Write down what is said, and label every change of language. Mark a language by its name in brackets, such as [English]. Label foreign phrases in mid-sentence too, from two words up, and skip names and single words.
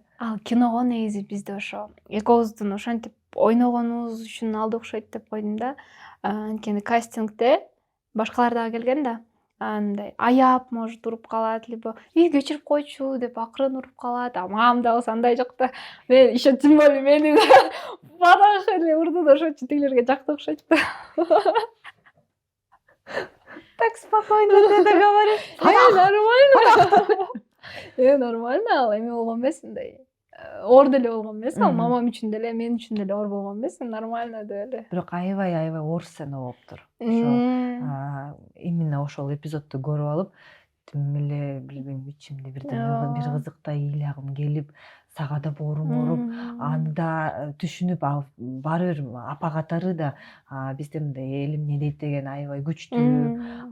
[Kyrgyz] Ал киного негизи бизде ошо экөөбүздүн ошентип ойногонубуз үчүн алды окшойт деп койдум да. Анткени кастингде башкалар дагы келген да. Андай аяп, может, уруп калат, либо кечирип койчу деп акырын уруп калат. Мамам да болсо андай жок да. Мен [Russian] еще тем более [Kyrgyz] мени барах эле урду да ошочу тигилерге жакты окшойт да. [Russian] Так спокойно ты это говоришь. Нормально. Нормально, [Kyrgyz] ал эме болгон эмес, мындай оор деле болгон эмес, ал мамам үчүн деле, мен үчүн деле оор болгон эмес, нормально деп эле. Бирок аябай оор сцена болуптур. Именно ошол эпизодду көрүп алып, тим эле билбейм, ичимде бир кызыктай ыйлагым келип, сага да боорум ооруп, аны да түшүнүп, ал баары бир апа катары да бизде мындай элим эмне дейт деген аябай күчтүү.